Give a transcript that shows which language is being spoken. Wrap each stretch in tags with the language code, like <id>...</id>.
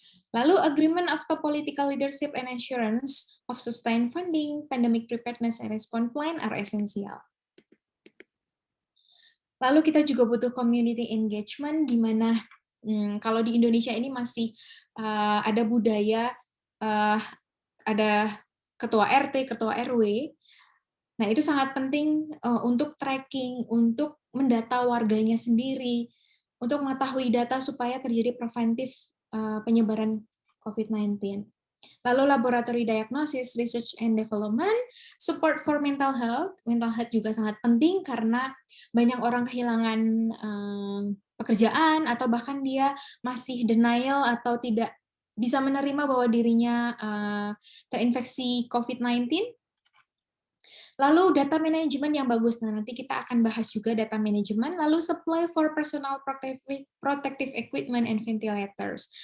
<id>Lalu</id> <en>agreement of the political leadership and assurance of sustained funding, pandemic preparedness and response plan are essential.</en> <id>Lalu kita juga butuh</id> <en>community engagement,</en> <id>di mana kalau di Indonesia ini masih ada budaya, ada ketua RT, ketua RW. Nah, itu sangat penting untuk tracking, untuk mendata warganya sendiri, untuk mengetahui data supaya terjadi preventif penyebaran COVID-19. Lalu</id> <en>laboratory diagnosis, research and development, support for mental health.</en> <id>Mental health juga sangat penting karena banyak orang kehilangan pekerjaan atau bahkan dia masih denial atau tidak bisa menerima bahwa dirinya terinfeksi COVID-19. Lalu data manajemen yang bagus, nah nanti kita akan bahas juga data manajemen. Lalu</id> <en>supply for personal protective equipment and ventilators.</en>